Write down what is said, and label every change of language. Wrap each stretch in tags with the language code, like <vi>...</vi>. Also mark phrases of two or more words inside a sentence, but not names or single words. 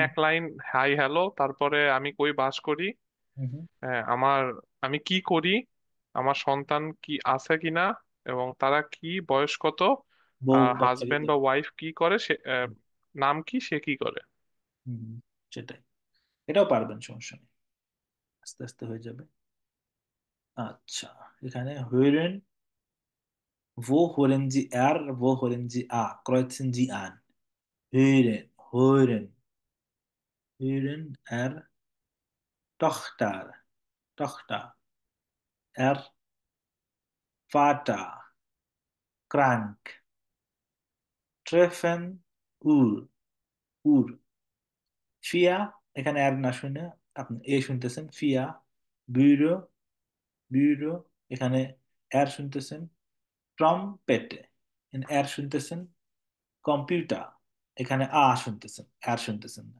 <bn>এক লাইন হাই হ্যালো, তারপরে আমি কই বাস করি, হ্যাঁ, আমি কি করি, আমার সন্তান কি আছে কিনা, এবং তারা কি বয়স কত, বউ বাচ্চা হাজবেন্ড বা ওয়াইফ কি করে সে নাম কি, সে কি করে। হুম, সেটাই। এটাও পারবেন, সমস্যা নেই, আস্তে আস্তে হয়ে যাবে। আচ্ছা, এখানে</bn> <de>হইরেন wo holen sie wo holen sie kreuzen sie an, hören, hören, hören Tochter, Tochter, er Vater, krank, treffen, Uhr, Uhr,</de> <bn>ফিয়া, এখানে আর না শুনে আপনি এ শুনতেছেন, ফিয়া, ব্যুরো, ব্যুরো, এখানে আর শুনতেছেন, ট্রম্পেটে, আর শুনতেছেন, কম্পিউটার, এখানে শুনতেছেন, আর শুনতেছেন না।</bn>